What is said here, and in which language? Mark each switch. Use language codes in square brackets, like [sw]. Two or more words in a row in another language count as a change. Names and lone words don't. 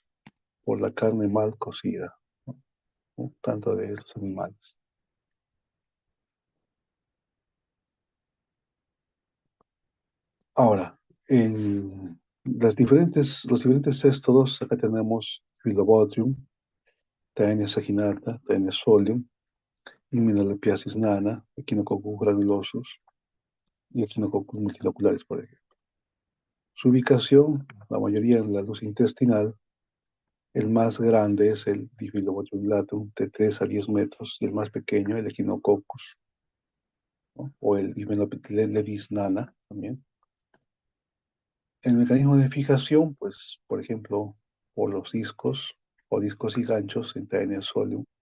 [es] Por la carne mal cocida, ¿no? ¿No? Tanto de estos animales. Ahora, en los diferentes céstodos, acá tenemos Phyllobotrium, Taenia saginata, Taenia solium, Immunolepiasis nana, Echinococcus granulosus y Echinococcus multiloculares, por ejemplo. Su ubicación, la mayoría en la luz intestinal, El más grande es el Diphyllobotrunlatum de 3 a 10 metros y el más pequeño el Echinococcus, ¿no? O el Hymenopteris nana también. El mecanismo de fijación, pues, por ejemplo, por los discos o discos y ganchos en Taenia solium.